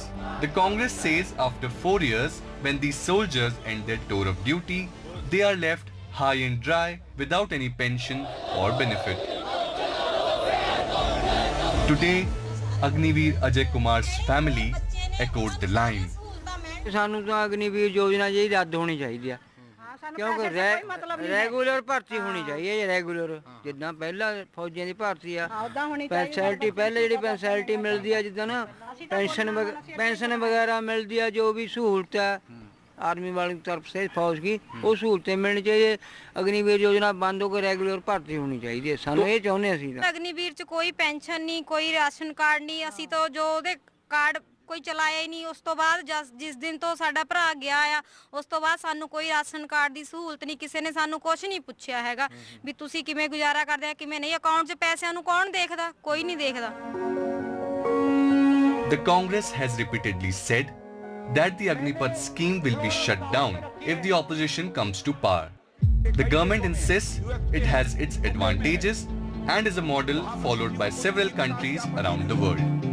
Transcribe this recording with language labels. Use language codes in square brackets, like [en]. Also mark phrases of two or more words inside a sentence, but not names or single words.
[en] The Congress says after 4 years, when these soldiers end their tour of duty, they are left high and dry without any pension or benefit. Today, Agniveer Ajay Kumar's family echoed the line. [pa] ਸਾਨੂੰ ਤਾਂ ਅਗਨੀਵੀਰ ਯੋਜਨਾ ਜਿਹੜੀ ਰੱਦ ਹੋਣੀ ਚਾਹੀਦੀ ਆ ਕਿਉਂਕਿ ਰੈਗੂਲਰ ਭਰਤੀ ਹੋਣੀ ਚਾਹੀਦੀ ਹੈ ਰੈਗੂਲਰ ਜਿੱਦਾਂ ਪਹਿਲਾਂ ਫੌਜੀਆਂ ਦੀ ਭਰਤੀ ਆ ਫੈਸਿਲਿਟੀ ਪਹਿਲੇ ਜਿਹੜੀ ਫੈਸਿਲਿਟੀ ਮਿਲਦੀ ਆ ਜਿੱਦਾਂ ਨਾ ਪੈਨਸ਼ਨ ਵਗੈਰਾ ਮਿਲਦੀ ਆ ਜੋ ਵੀ ਸਹੂਲਤ ਆ [hi] आर्मी वालों की तरफ से फौज की वो सहूलतें मिलनी चाहिए अग्निवीर योजना बंद होकर रेगुलर भर्ती होनी चाहिए [pa] ਸਾਨੂੰ ਯੇ ਚਾਹੁੰਦੇ ਅਸੀਂ ਅਗਨੀਵੀਰ ਚ ਕੋਈ ਪੈਨਸ਼ਨ ਨਹੀਂ ਕੋਈ ਰਾਸ਼ਨ ਕਾਰਡ ਨਹੀਂ ਅਸੀਂ ਤੋ ਜੋ ਉਹਦੇ ਕਾਰਡ ਕੋਈ ਚਲਾਇਆ ਹੀ ਨਹੀਂ ਉਸ ਤੋ ਬਾਅਦ ਜਿਸ ਦਿਨ ਤੋ ਸਾਡਾ ਭਰਿਆ ਗਿਆ ਆ ਉਸ ਤੋ ਬਾਅਦ ਸਾਨੂੰ ਕੋਈ ਰਾਸ਼ਨ ਕਾਰਡ ਦੀ ਸਹੂਲਤ ਨਹੀਂ ਕਿਸੇ ਨੇ ਸਾਨੂੰ ਕੁਝ ਨਹੀਂ ਪੁੱਛਿਆ ਹੈਗਾ ਭੀ ਤੁਸੀਂ ਕਿਵੇਂ ਗੁਜ਼ਾਰਾ ਕਰਦੇ ਆ ਕਿਵੇਂ ਨਹੀਂ ਅਕਾਊਂਟ 'ਚ ਪੈਸਿਆਂ ਨੂੰ ਕੌਣ ਦੇਖਦਾ ਕੋਈ ਨਹੀਂ ਦੇਖਦਾ [en] The Congress has repeatedly said that the Agnipath scheme will be shut down if the opposition comes to power. The government insists it has its advantages and is a model followed by several countries around the world.